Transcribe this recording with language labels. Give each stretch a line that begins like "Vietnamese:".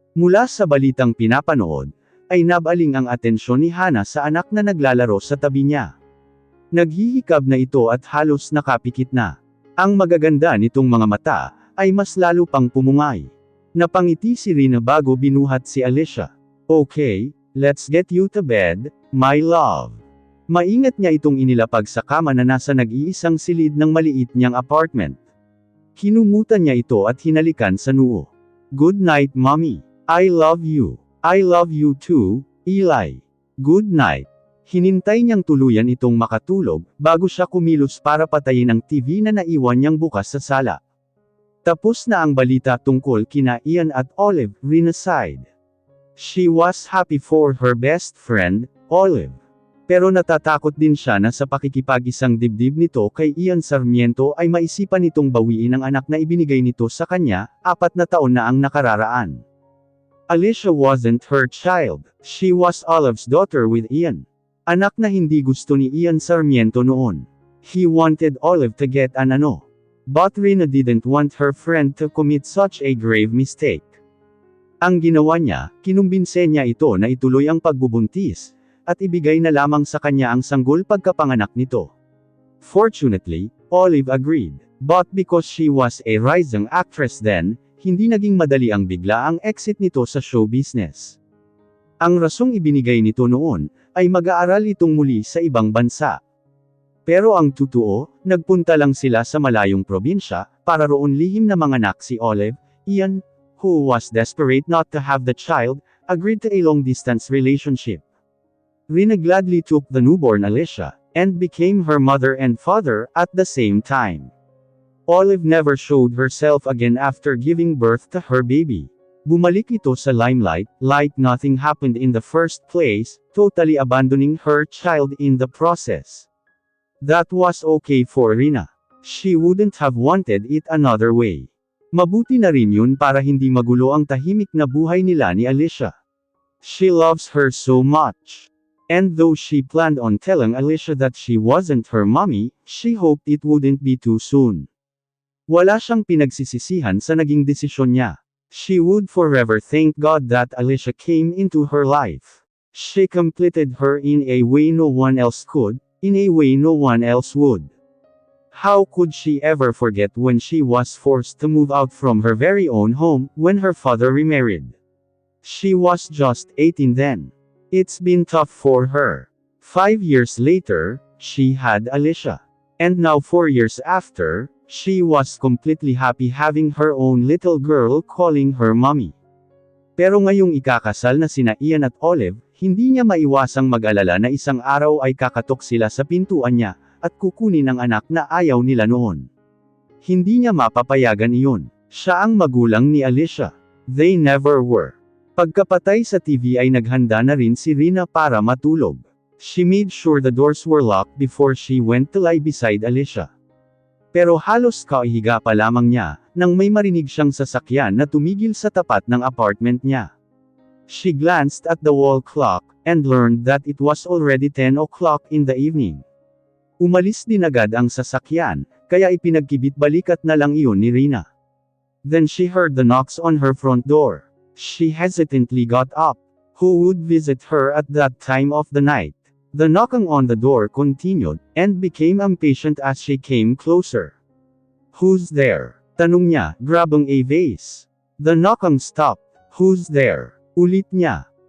Filipino: Mula sa balitang pinapanood, ay nabaling ang atensyon ni Hana sa anak na naglalaro sa tabi niya. Naghihikab na ito at halos nakapikit na. Ang magaganda nitong mga mata, ay mas lalo pang pumungay. Napangiti si Rina bago binuhat si Alicia.
English: Okay, let's get you to bed, my love.
Filipino: Maingat niya itong inilapag sa kama na nasa nag-iisang silid ng maliit niyang apartment. Kinumutan niya ito at hinalikan sa noo.
English: Good night, mommy. I love you. I love you too, Eli. Good night.
Filipino: Hinintay niyang tuluyan itong makatulog, bago siya kumilos para patayin ang TV na naiwan niyang bukas sa sala. Tapos na ang balita tungkol kina Ian at Olive,
English: Rina sighed. She was happy for her best friend, Olive.
Filipino: Pero natatakot din siya na sa pakikipag-isang dibdib nito kay Ian Sarmiento ay maisipan nitong bawiin ang anak na ibinigay nito sa kanya, 4 na taon na ang nakararaan.
English: Alicia wasn't her child, she was Olive's daughter with Ian.
Filipino: Anak na hindi gusto ni Ian Sarmiento noon.
English: He wanted Olive to get an ano. But Rina didn't want her friend to commit such a grave mistake.
Filipino: Ang ginawa niya, kinumbinse niya ito na ituloy ang pagbubuntis, at ibigay na lamang sa kanya ang sanggol pagkapanganak nito.
English: Fortunately, Olive agreed. But because she was a rising actress then,
Filipino: hindi naging madali ang bigla ang exit nito sa show business. Ang rasong ibinigay nito noon, ay mag-aaral itong muli sa ibang bansa. Pero ang totoo, nagpunta lang sila sa malayong probinsya, para roon lihim na manganak si Olive.
English: Ian, who was desperate not to have the child, agreed to a long-distance relationship. Rina gladly took the newborn Alicia, and became her mother and father, at the same time. Olive never showed herself again after giving birth to her baby.
Filipino: Bumalik ito sa limelight,
English: like nothing happened in the first place, totally abandoning her child in the process. That was okay for Rina. She wouldn't have wanted it another way.
Filipino: Mabuti na rin yun para hindi magulo ang tahimik na buhay nila ni Alicia.
English: She loves her so much. And though she planned on telling Alicia that she wasn't her mommy, she hoped it wouldn't be too soon.
Filipino: Wala siyang pinagsisisihan sa naging desisyon niya.
English: She would forever thank God that Alicia came into her life. She completed her in a way no one else could, in a way no one else would. How could she ever forget when she was forced to move out from her very own home, when her father remarried? She was just 18 then. It's been tough for her. 5 years later, she had Alicia. And now 4 years after, she was completely happy having her own little girl calling her mommy.
Filipino: Pero ngayong ikakasal na sina Ian at Olive, hindi niya maiwasang mag-alala na isang araw ay kakatok sila sa pintuan niya, at kukunin ang anak na ayaw nila noon. Hindi niya mapapayagan iyon. Siya ang magulang ni Alicia.
English: They never were.
Filipino: Pagkapatay sa TV ay naghanda na rin si Rina para matulog.
English: She made sure the doors were locked before she went to lie beside Alicia.
Filipino: Pero halos kaihiga pa lamang niya, nang may marinig siyang sasakyan na tumigil sa tapat ng apartment niya.
English: She glanced at the wall clock, and learned that it was already 10 o'clock in the evening.
Filipino: Umalis din agad ang sasakyan, kaya ipinagkibit-balikat na lang iyon ni Rina.
English: Then she heard the knocks on her front door. She hesitantly got up. Who would visit her at that time of the night? The knocking on the door continued, and became impatient as she came closer. Who's there?
Filipino: Tanong niya,
English: grabang a vase. The knocking stopped. Who's there?
Filipino: Ulit niya.